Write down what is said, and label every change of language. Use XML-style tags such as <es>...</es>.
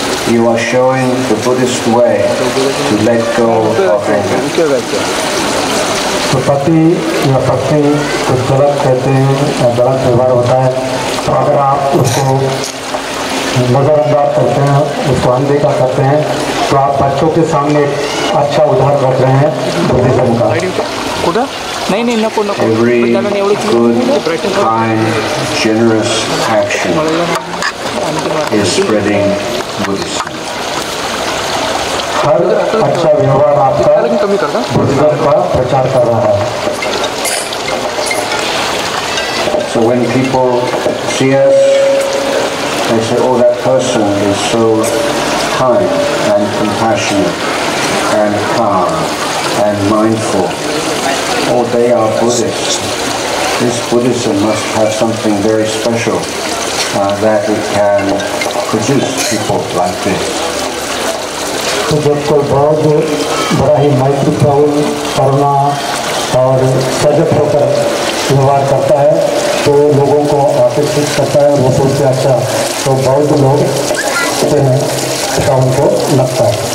<en>You are showing the Buddhist way to let go of anger.</en> <hi>तो पति या पत्नी कुछ गलत कहते हैं या गलत व्यवहार होता है, तो अगर आप उसको नज़रअंदाज करते हैं, उसको अनदेखा करते हैं, तो आप बच्चों के सामने एक अच्छा उदाहरण रख रहे हैं बुद्धिज्म का.</hi> <en>Every good, kind, generous action is spreading Buddhism.</en> <hi>हर अच्छा व्यवहार आपका बुद्धिज्म का प्रचार कर रहा है.</hi> <en>So when people see us, they say, oh, that person is so kind and compassionate and calm and mindful. Oh, they are Buddhists. This Buddhism must have something very special that it can produce people like this.</en> <hi>तो जब कोई बौद्ध बड़ा ही मैत्रीपूर्ण, करुणा और सजग होकर व्यवहार करता है तो लोगों को आकर्षित करता है. वो सोचते अच्छा तो बौद्ध लोग हैं, ऐसा उनको लगता है.</hi>